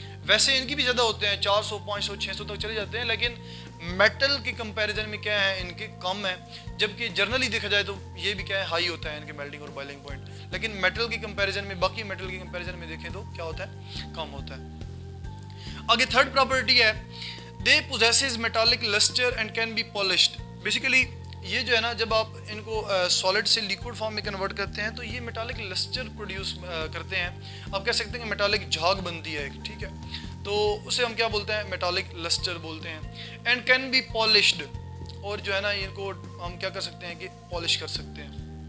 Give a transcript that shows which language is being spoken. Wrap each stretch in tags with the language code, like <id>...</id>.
<ur>ویسے ان کی بھی زیادہ ہوتے ہیں، 400، 500، 600 تک چلے جاتے ہیں، لیکن میٹل کے کمپیریزن میں کیا ہے، ان کے کم ہے. جبکہ جرنلی دیکھا جائے تو یہ بھی کیا ہے، ہائی ہوتا ہے ان کے میلٹنگ اور بوائلنگ پوائنٹ. لیکن میٹل کے کمپیریزن میں، باقی میٹل کے کمپیریزن میں دیکھیں تو کیا ہوتا ہے، کم ہوتا ہے. آگے تھرڈ پراپرٹی ہے</ur> <en>They possess metallic lustre and can be polished.</en> <ur>Basically یہ جو ہے نا جب آپ ان کو سالڈ سے لیکوڈ فارم میں کنورٹ کرتے ہیں تو یہ میٹالک لسٹر پروڈیوس کرتے ہیں. آپ کہہ سکتے ہیں کہ میٹالک جھاگ بنتی ہے ایک، ٹھیک ہے. تو اسے ہم کیا بولتے ہیں، میٹالک لسٹر بولتے ہیں.</ur> <en>and can be polished,</en> <ur>اور جو ہے نا ان کو ہم کیا کر سکتے ہیں کہ پالش کر سکتے ہیں.</ur>